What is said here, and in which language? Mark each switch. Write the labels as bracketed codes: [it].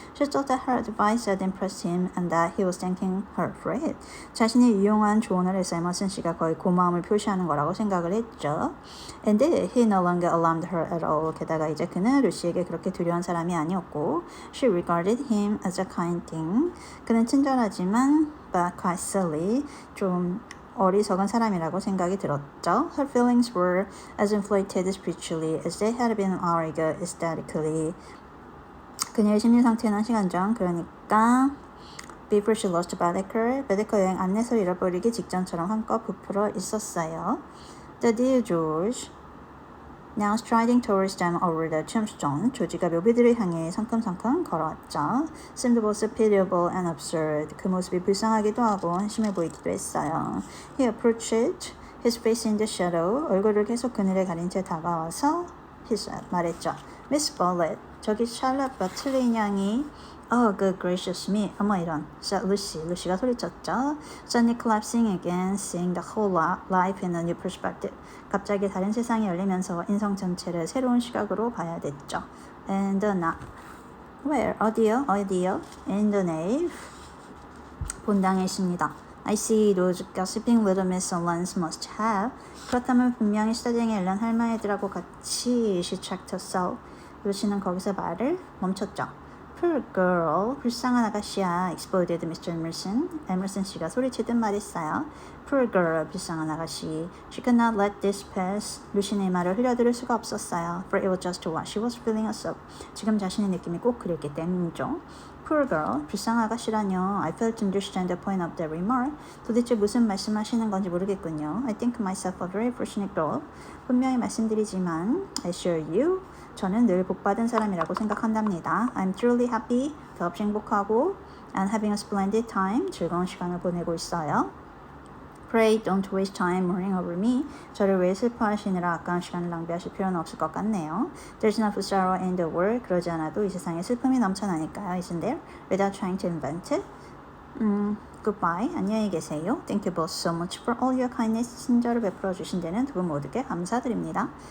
[en] She thought that her advice had impressed him and that he was thanking her for it. [ko] 자신이 유용한 조언을 해서 에머슨 씨가 거의 고마움을 표시하는 거라고 생각을 했죠. [en] And he no longer alarmed her at all. [ko] 게다가 이제 그는 루시에게 그렇게 두려운 사람이 아니었고 [en] She regarded him as a kind thing. [ko] 그는 친절하지만 [en] but quite silly. [ko] 좀 어리석은 사람이라고 생각이 들었죠. [en] Her feelings were as inflated spiritually as they had been an hour ago aesthetically. [ko] 그녀의 심리 상태는 시간 전, 그러니까 [en] before she lost Baedeker, [ko] 베데커 여행 안내서를 잃어버리기 직전처럼 한껏 부풀어 있었어요. [en] The dear George, now striding towards them over the tombstone, [ko] 조지가 묘비들을 향해 성큼성큼 걸어왔죠. [en] Seemed both pitiable and absurd. [ko] 그 모습이 불쌍하기도 하고 한심해 보이기도 했어요. [en] He approached his face in the shadow. [ko] 얼굴을 계속 그늘에 가린 채 다가와서 [en] he said, [ko] 말했죠. [en] Miss Bartlett, [ko] 저기 샬럿 버틀린 양이 [en] Oh, good gracious me. [ko] 어머 이런. [en] said Lucy. [ko] 루시가 소리쳤죠. [en] Suddenly collapsing again, seeing the whole life in a new perspective. [ko] 갑자기 다른 세상이 열리면서 인성 전체를 새로운 시각으로 봐야 됐죠. [en] And the not. Where? [ko] 어디요? [en] In the nave. [ko] 본당에 있습니다. [en] I see those gossiping little Miss Solans must have. [ko] 그렇다면 분명히 스타딩의 일런 할머니들하고 같이 [en] she checked herself. [ko] 루시는 거기서 말을 멈췄죠. [en] Poor girl, [ko] 불쌍한 아가씨야, [en] exploded Mr. Emerson. [ko] 에머슨 씨가 소리치듯 말했어요. [en] Poor girl, [ko] 불쌍한 아가씨. [en] She could not let this pass. [ko] 루시의 말을 흘려들을 수가 없었어요. [en] For it was just what she was feeling herself. [ko] 지금 자신의 느낌이 꼭 그랬기 때문이죠. [en] Poor girl, [ko] 불쌍한 아가씨라뇨. [en] I failed to understand the point of that remark. [ko] 도대체 무슨 말씀하시는 건지 모르겠군요. [en] I think myself a very fortunate girl. [ko] 분명히 말씀드리지만, [en] I assure you, [ko] 저는 늘 복받은 사람이라고 생각한답니다. [en] I'm truly happy, [ko] 더없이 행복하고 [en] and having a splendid time, [ko] 즐거운 시간을 보내고 있어요. [en] Pray don't waste time mourning over me. [ko] 저를 왜 슬퍼하시느라 아까운 시간을 낭비하실 필요는 없을 것 같네요. [en] There's enough sorrow in the world. [ko] 그러지 않아도 이 세상에 슬픔이 넘쳐나니까요. [en] Isn't there? Without trying to invent it. Goodbye. [ko] 안녕히 계세요. [en] Thank you both so much for all your kindness. [ko] 친절을 베풀어 주신 데는 두 분 모두께 감사드립니다.